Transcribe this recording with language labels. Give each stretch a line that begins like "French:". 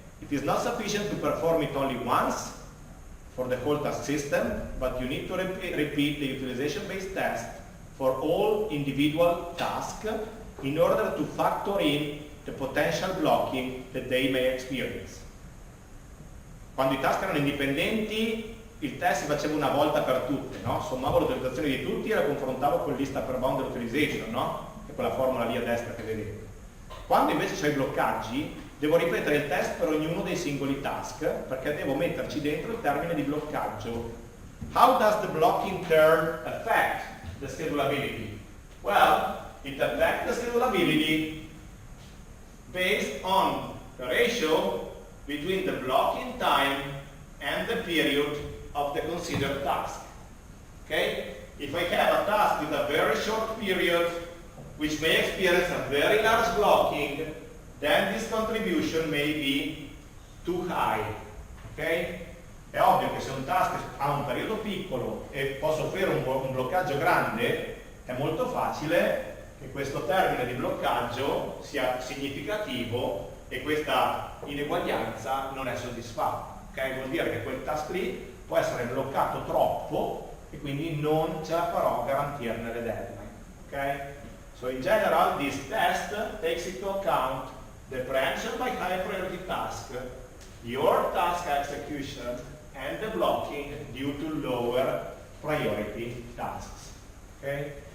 English: It is not sufficient to perform it only once for the whole task system, but you need to repeat the utilization-based test for all individual tasks in order to factor in the potential blocking that they may experience.
Italian: Quando i task erano indipendenti, il test si faceva una volta per tutte, no? Sommavo l'utilizzazione di tutti e la confrontavo con lista per bound utilization, no? Che è quella formula lì a destra che vedete. Quando invece c'ho i bloccaggi, devo ripetere il test per ognuno dei singoli task, perché devo metterci dentro il termine di bloccaggio.
English: How does the blocking term affect the schedulability? Well, it affects the schedulability based on the ratio between the blocking time and the period of the considered task. Okay? If I have a task with a very short period, which may experience a very large blocking, then this contribution may be too high. Okay?
Italian: È ovvio che se un task ha un periodo piccolo e posso offrire un bloccaggio grande, è molto facile che questo termine di bloccaggio sia significativo e questa ineguaglianza non è soddisfatta. Okay? Vuol dire che quel task lì può essere bloccato troppo e quindi non ce la farò a garantirne le deadline.
English: Okay? So in general, this test takes into account the preemption by high priority task, your task execution, and the blocking due to lower priority tasks. Okay?